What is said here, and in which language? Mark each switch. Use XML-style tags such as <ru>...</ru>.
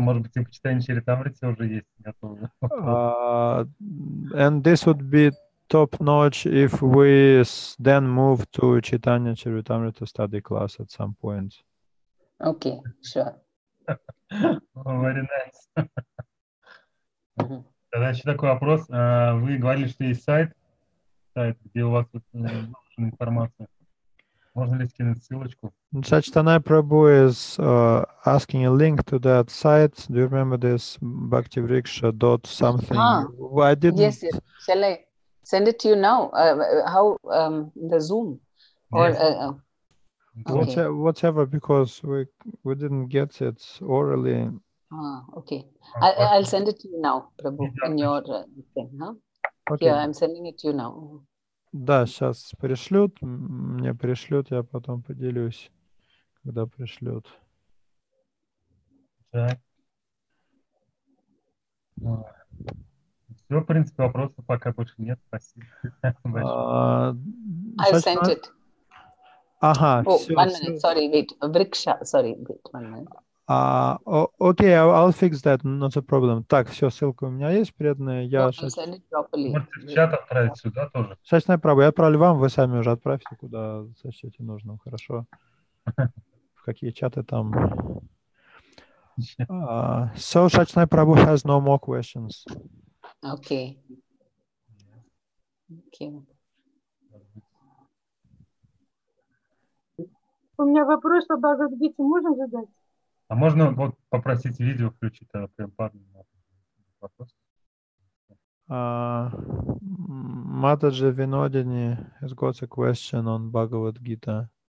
<ru>Может быть, и почитание Чаритамрити уже есть готовы.</ru> <en>And this would be top-notch if we then move to Chaitanya Charitamrita study class at some point. Okay, sure. Very nice.</en> <ru>Тогда еще такой вопрос. Вы говорили, что есть сайт, где у вас выложена информация. Можно ли скинуть ссылочку?</ru> <en>Chaitanya Prabhu is asking a link to that site. Do you remember this? Bhaktivriksha dot something. I didn't. Yes, yes. Shall I send it to you now? How the Zoom or Yes. Okay. Whatever, because we didn't get it orally. Okay. I'll send it to you now, Prabhu, in your thing. Huh? Okay. Yeah, I'm sending it to you now.</en> <ru>Да, сейчас пришлют, мне пришлют, я потом поделюсь, когда пришлют. Так. Все, в принципе, вопросов пока больше нет. Спасибо.</ru> <en>I'll send it. Ага, Oh,</en> <ru>все.</ru> <en>1 minute. Sorry, wait. Vriksha. Sorry, wait 1 minute. Окей, I'll fix that, not a problem.</en> <ru>Так, все, ссылка у меня есть, преданная.</ru> <en>I'll send it properly.</en> <ru>Можете в чат отправить сюда тоже. Chaitanya Prabhu, я отправлю вам, вы сами уже отправьте, куда сочтете нужным, хорошо? В какие чаты там?</ru> <en>So Chaitanya Prabhu has no more questions. Okay. Okay.</en> <ru>У меня вопрос по Бхагавад-гите можно задать? А можно вот попросить видео включить Према Падмини?</ru> <en>Mataji Vinodini has got a question on Bhagavad Gita.</en>